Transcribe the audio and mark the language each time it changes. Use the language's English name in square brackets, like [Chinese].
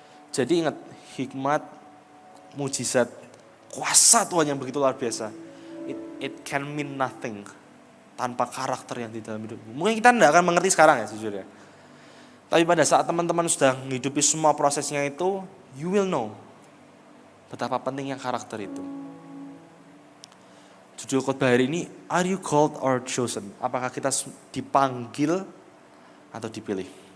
[Indonesian] Jadi ingat, hikmat, mujizat, kuasa Tuhan yang begitu luar biasa. [English] It can mean nothing [Indonesian] tanpa karakter yang di dalam hidupmu. Mungkin kita tidak akan mengerti sekarang ya sejujurnya. Tapi pada saat teman-teman sudah menghidupi semua prosesnya itu, [English] you will know [Indonesian] betapa pentingnya karakter itu. Judul khotbah hari ini, [English] are you called or chosen? [Indonesian] Apakah kita dipanggil atau dipilih?